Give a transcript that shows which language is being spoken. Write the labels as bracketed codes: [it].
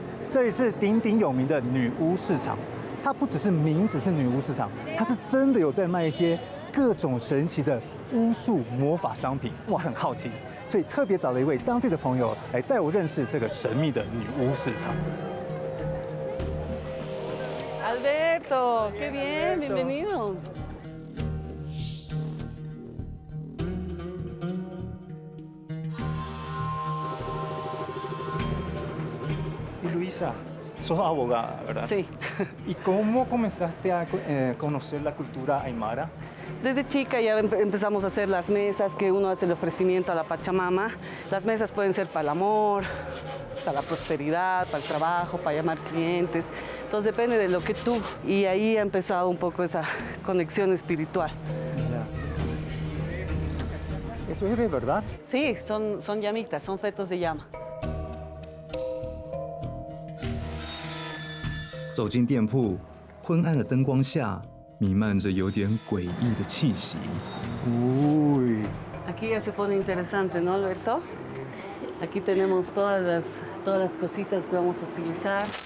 [zh] 这里是鼎鼎有名的女巫市场，它不只是名字是女巫市场，它是真的有在卖一些各种神奇的巫术魔法商品。我很好奇，所以特别找了一位当地的朋友来带我认识这个神秘的女巫市场。 [es] Alberto, qué bien, bienvenido. Tú, Luisa, sos abogada, ¿verdad? Sí. ¿Y cómo comenzaste a conocer la cultura aymara? Desde chica ya empezamos a hacer las mesas, que uno hace el ofrecimiento a la Pachamama. Las mesas pueden ser para el amor, para la prosperidad, para el trabajo, para llamar clientes. Entonces depende de lo que tú. Y ahí ha empezado un poco esa conexión espiritual. ¿Eso es de verdad? Sí, son llamitas, son fetos de llama. [zh] 走进店铺，昏暗的灯光下，弥漫着有点诡异的气息。 Uy. [es] Aquí ya se pone interesante, ¿no, Alberto? Aquí tenemos todas las cositas que vamos a utilizar.